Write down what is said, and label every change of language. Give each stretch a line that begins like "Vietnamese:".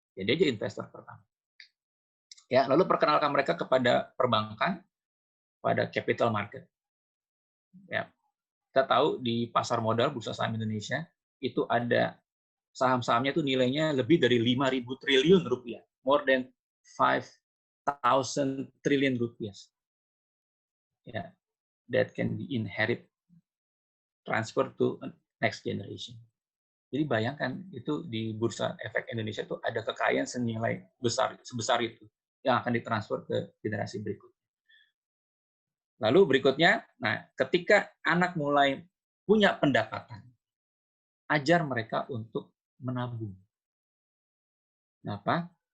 Indonesian: Jadi aja investor pertama. Ya, lalu perkenalkan mereka kepada perbankan, pada
English: capital market.
Indonesian: Ya, kita tahu di pasar modal Bursa Saham Indonesia itu ada saham-sahamnya itu nilainya lebih dari 5.000 triliun rupiah,
English: more than 5,000 triliun rupiah. Ya, that can be inherit, transfer to next generation.
Indonesian: Jadi bayangkan itu di Bursa Efek Indonesia itu ada kekayaan senilai sebesar itu yang akan ditransfer ke generasi berikutnya. Lalu berikutnya, nah ketika anak mulai punya pendapatan, ajar mereka untuk menabung. Kenapa?